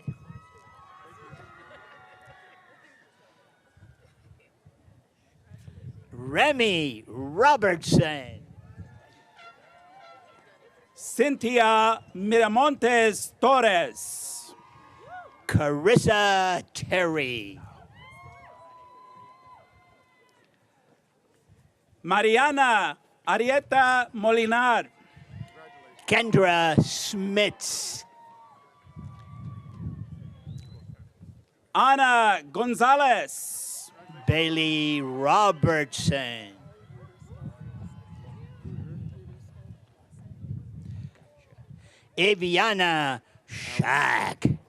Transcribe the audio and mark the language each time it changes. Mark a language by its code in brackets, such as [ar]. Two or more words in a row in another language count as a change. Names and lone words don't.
[en] Remy Robertson. Cynthia Miramontes Torres. Carissa Terry. Mariana Arieta Molinar. Kendra Smits. Ana Gonzalez. Bailey Robertson. Aviana Shack.